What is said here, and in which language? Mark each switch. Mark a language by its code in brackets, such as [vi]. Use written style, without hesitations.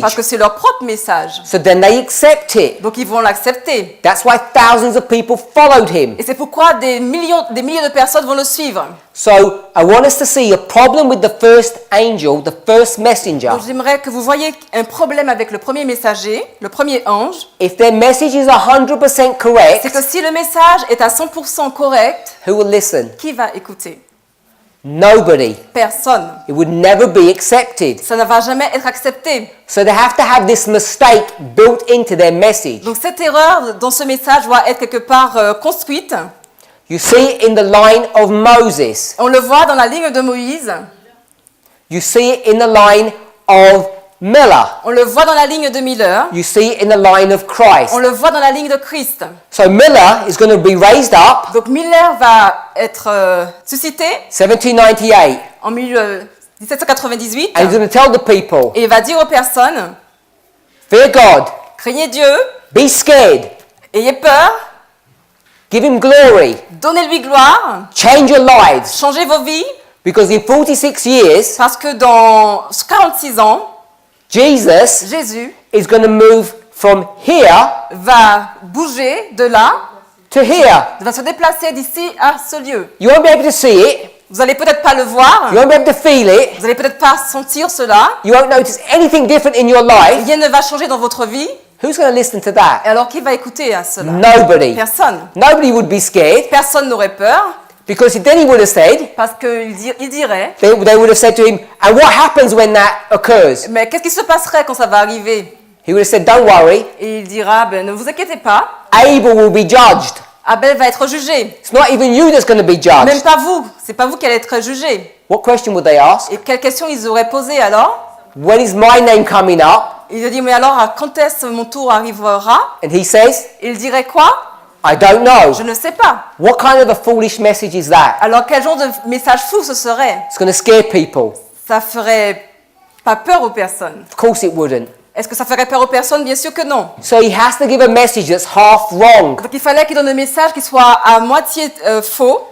[fr] parce que c'est leur propre message. [en] So then they accept it. [fr] Donc ils vont l'accepter. [en] That's why thousands of people followed him. [fr] Et c'est pourquoi des milliers de personnes vont le suivre. [en] So I want us to see a problem with the first angel, the first messenger. [fr] Donc j'aimerais que vous voyez un problème avec le premier messager, le premier ange. [en] If their message is 100% [fr] C'est [en] correct, [fr] que si le message est à 100% correct, [en] who will listen? [fr] qui va écouter? [en] Nobody. [fr] Personne. [en] It would never be accepted. [fr] Ça ne va jamais être accepté. [en] So they have to have this mistake built into their message. [fr] Donc cette erreur dans ce message doit être quelque part construite. [en] You see it in the line of Moses. [fr] On le voit dans la ligne de Moïse. [en] You see it in the line of Miller. [fr] On le voit dans la ligne de Miller. [en] You see it in the line of Christ. [fr] On le voit dans la ligne de Christ. [en] So Miller is going to be raised up [fr] Donc Miller va être suscité [en] 1798 [fr] en 1798 [en] and he's going to tell the people, [fr] et il va dire aux personnes, [en] fear God, [fr] craignez Dieu, [en] be scared, [fr] ayez peur, [en] give him glory, [fr] donnez-lui gloire, [en] change your lives. [fr] changez vos vies, [en] Because in 46 years, [fr] parce que dans 46 ans, [en] Jesus [fr] Jésus [en] is going to move from here [fr] va bouger de là, [en] to here. [fr] va se déplacer d'ici à ce lieu. [en] You won't be able to see it. [fr] Vous n'allez peut-être pas le voir, [en] You won't be able to feel it. [fr] vous n'allez peut-être pas sentir cela, [en] You won't notice anything different in your life. [fr] rien ne va changer dans votre vie. [en] Who's going to listen to that? [fr] Et alors qui va écouter à cela? [en] Nobody. [fr] Personne. [en] Nobody would be scared [fr] Personne n'aurait peur, [en] because then he would have said, [fr] parce qu'il dirait, [en] they would have said to him, and what happens when that occurs? [fr] mais qu'est-ce qui se passerait quand ça va arriver? [en] He would have said, don't worry, [fr] Et il dira, ben, ne vous inquiétez pas, [en] Abel will be judged. [fr] Abel va être jugé. [en] It's not even you that's going to be [fr] Même [en] judged. [fr] pas vous, c'est pas vous qui allez être jugé. [en] What question would they ask? [fr] Et quelle question ils auraient posée alors? [en] When is my name coming up? [fr] Il a dit, mais alors quand est-ce que mon tour arrivera? [en] And he says, [fr] Il dirait quoi? [en] I don't know. [fr] Je ne sais pas. [en] What kind of a foolish message is that? [fr] Alors quel genre de message fou ce serait? [en] It's going to scare people. [fr] Ça ferait pas peur aux personnes. [en] Of course it wouldn't. [fr] Est-ce que ça ferait peur aux personnes? Bien sûr que non. [en] So he has to give a message that's half wrong. [fr] Donc il fallait qu'il donne un message qui soit à moitié faux,